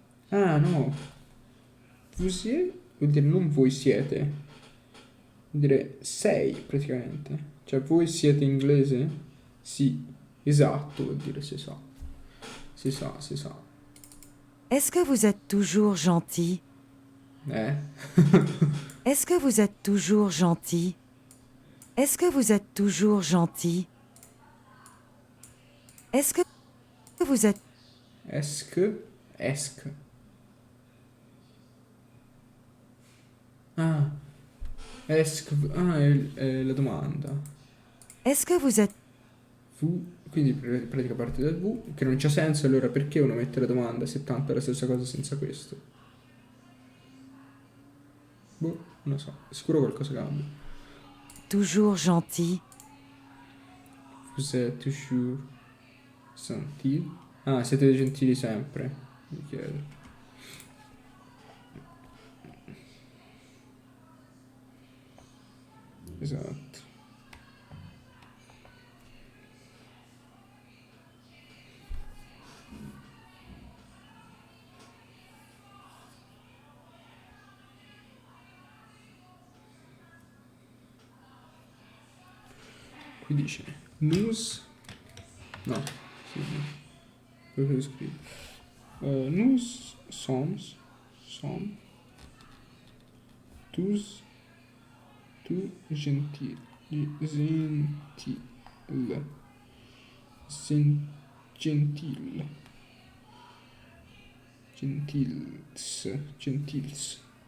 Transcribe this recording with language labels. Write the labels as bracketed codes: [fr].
[it] Ah, no. Fusiet vuol dire non voi siete. Vuol dire sei, praticamente. Cioè, voi siete inglese? Sì, esatto, vuol dire se sa. Si sa, si sa. [fr] Est-ce que vous êtes toujours gentil? Eh? Est-ce que vous êtes toujours gentil? Est-ce que vous êtes toujours gentil? Est-ce que vous êtes... Esque. [it] Ah, esque. Ah, è la domanda. [fr] Est-ce que vous êtes... [it] Fu, quindi pratica parte dal V, che non c'ha senso, allora perché uno mette la domanda se tanto è la stessa cosa senza questo? Boh, non lo so, sicuro qualcosa cambia. [fr] toujours gentil? Vous êtes toujours gentil? [it] Ah, siete gentili sempre, mi chiedo. Esatto. Qui dice nous, no, sì, quello che scrivo. [fr] Nous sommes tous gentils, gentils.